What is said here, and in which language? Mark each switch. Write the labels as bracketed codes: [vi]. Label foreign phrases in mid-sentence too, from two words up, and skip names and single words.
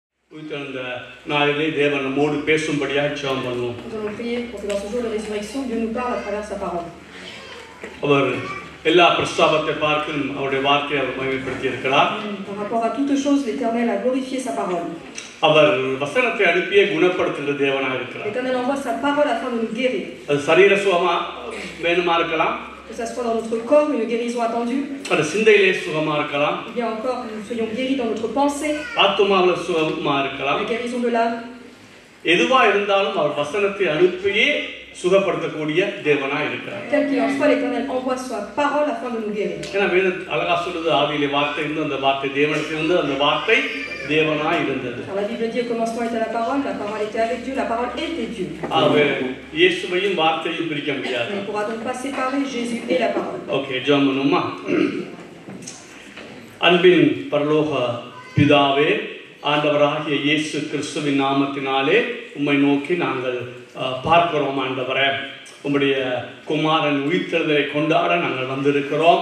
[ta] உயிர்த்தெழுந்த நாளிலே தேவன் நம்மோடு பேசும்படியாக ஜெபம் பண்ணுவோம். [fr] Nous allons prier pour que dans ce jour de résurrection, Dieu nous parle à travers sa parole. [ta] அவர் எல்லா பிரஸ்தாபத்தை பார்க்கும் அவருடைய வார்த்தையை அவர் மகிமைப்படுத்தி இருக்கிறார். [fr] Par rapport à toutes choses, l'Éternel a glorifié sa parole. [ta] அவர் வசனத்தை அனுப்பியே குணப்படுத்துகிற தேவனாக இருக்கிறார். [fr] L'Éternel envoie sa parole afin de nous guérir. [ta] அது சரீர சுகமா வேணுமா இருக்கலாம், [fr] Que ça soit dans notre corps, une guérison attendue, [ta] அது சிந்தையிலே சுகமா இருக்கலாம், [fr] ou bien encore que nous soyons guéris dans notre pensée, [ta] ஆத்துமாவில சுகமா இருக்கலாம். [fr] la guérison de l'âme. [ta] எதுவா இருந்தாலும் அவர் வசனத்தை அனுப்பியே சுகப்படுத்தக்கூடிய தேவனாக இருக்கிறார். [fr] Quel qu'il en soit, l'Éternel envoie sa parole afin de nous guérir. [ta] ஏன்னா வேதம் அழகா சொல்லுது, ஆதியிலே வார்த்தை இருந்து அந்த வார்த்தை தேவனுக்கு இருந்து அந்த வார்த்தை தேவனாய் இருந்தது. [fr] Alors la Bible dit au commencement était la parole était avec Dieu, la parole était Dieu. [ta] ஆகவே இயேசுவையும் வார்த்தையும் பிரிக்க முடியாது. [fr] On ne pourra donc pas séparer Jésus et la parole. [ta] ஓகே, ஜெபம் பண்ணுமா? அன்பின் பரலோக பிதாவே, ஆண்டவராகிய இயேசு கிறிஸ்துவின் நாமத்தினாலே உம்மை நோக்கி நாங்கள் பார்க்கிறோம். ஆண்டவரே, உம்முடைய குமாரன் உயிர்த்தெழுதலை கொண்டாட நாங்கள் வந்திருக்கிறோம்.